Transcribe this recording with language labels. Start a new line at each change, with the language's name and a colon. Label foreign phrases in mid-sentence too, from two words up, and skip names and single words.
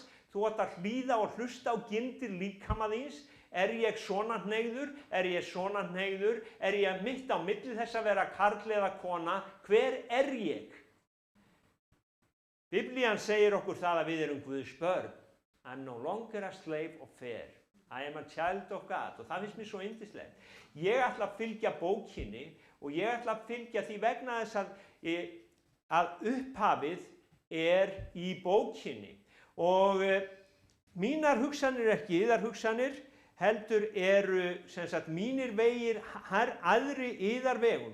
Icelandic: Þú átt að hlýða og hlusta á gildir líkama þíns. Ég svona hneigður? Ég svona hneigður? Ég mitt á milli þess að vera karl eða kona? Hver ég? Biblían segir okkur það að við erum Guðs börn.
English: I'm no longer a slave of fear. I am a child of God.
Icelandic: Og það finnst mér svo yndislegt. Ég ætla að fylgja bókinni og ég ætla að fylgja því vegna þess að upphafið í bókinni. Og mínar hugsanir ekki, yðar hugsanir, heldur eru mínir vegir aðri yðar vegum.